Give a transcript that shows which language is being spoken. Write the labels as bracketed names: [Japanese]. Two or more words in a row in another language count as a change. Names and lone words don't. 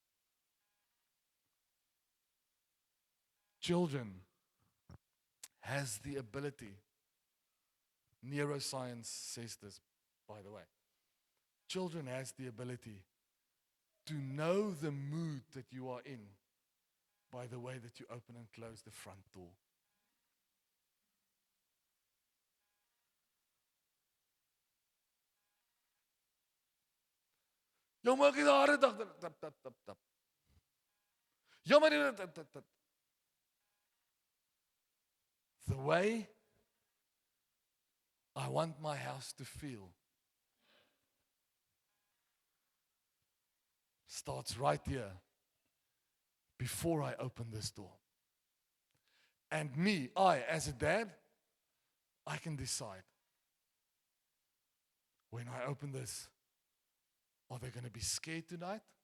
[English] Children has the ability, neuroscience says this, by the way. Children has the ability to know the mood that you are in by the way that you open and close the front door. [Afrikaans] Jou maak die hare tap tap tap tap tap. Jou maar tap tap tap. [English] The way I want my house to feel starts right here before I open this door. And I as a dad, I can decide when I open this, are they going to be scared tonight?